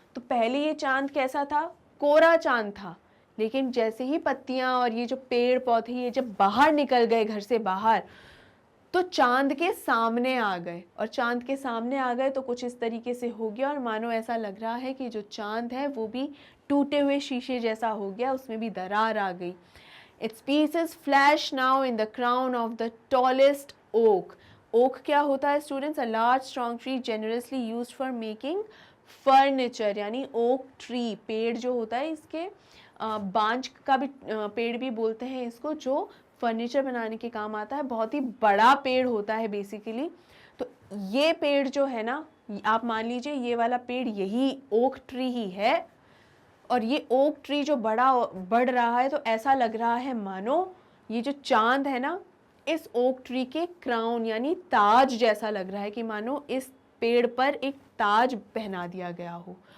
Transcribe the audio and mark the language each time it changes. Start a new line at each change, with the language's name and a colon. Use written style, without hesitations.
Hindi: तो पहले ये चांद कैसा था, कोरा चांद था, लेकिन जैसे ही पत्तियां और ये जो पेड़ पौधे ये जब बाहर निकल गए घर से बाहर, तो चांद के सामने आ गए, और चांद के सामने आ गए तो कुछ इस तरीके से हो गया, और मानो ऐसा लग रहा है कि जो चांद है वो भी टूटे हुए शीशे जैसा हो गया, उसमें भी दरार आ गई।
English: Its pieces flash now in the crown of the tallest oak.
Hindi: Oak क्या होता है students?
English: A large strong tree generously used for making furniture,
Hindi: यानी oak tree पेड़ जो होता है, इसके बांज का भी पेड़ भी बोलते हैं इसको, जो फर्नीचर बनाने के काम आता है। बहुत ही बड़ा पेड़ होता है बेसिकली। तो ये पेड़ जो है ना, आप मान लीजिए ये वाला पेड़ यही ओक ट्री ही है, और ये ओक ट्री जो बढ़ रहा है, तो ऐसा लग रहा है मानो ये जो चांद है ना, इस ओक ट्री के क्राउन यानी ताज जैसा लग रहा है, कि मानो इस पेड़ पर एक ताज पहना दिया गया हो।